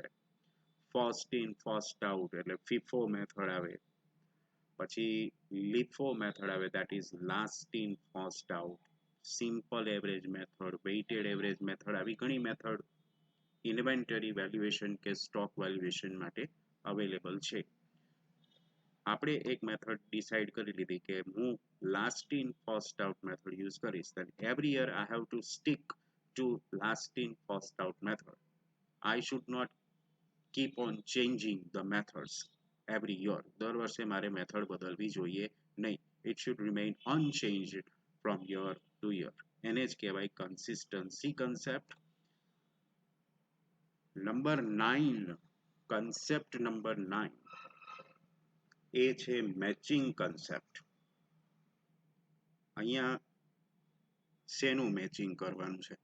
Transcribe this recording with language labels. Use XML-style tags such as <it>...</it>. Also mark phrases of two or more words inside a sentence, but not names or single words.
<en>first in first out એટલે FIFO method</en> <gu>આવે, પછી</gu> <en>LIFO method આવે, that is last in first out, simple average method, weighted average method.</en> <gu>આવી ઘણી</gu> <en>method inventory valuation</en> <gu>કે</gu> <en>stock valuation</en> <gu>માટે અવેલેબલ છે. આપણે એક</gu> <en>method decide</en> <gu>કરી લીધી કે હું</gu> <en>last in first out method use</en> <gu>કરીશ,</gu> <en>then every year I have to stick to last in first out method. I should not keep on changing the methods every year.</en> <gu>દર વર્ષે મારે મેથડ બદલવી જોઈએ નહીં.</gu> <en>It should remain unchanged from year to year.</en> <gu>એને જ કહેવાય</gu> <en>consistency concept. number 9, concept number 9</en> <gu>એ છે</gu> <en>matching concept.</en> <gu>અહીંયા શેનું મેચિંગ કરવાનું છે?</gu>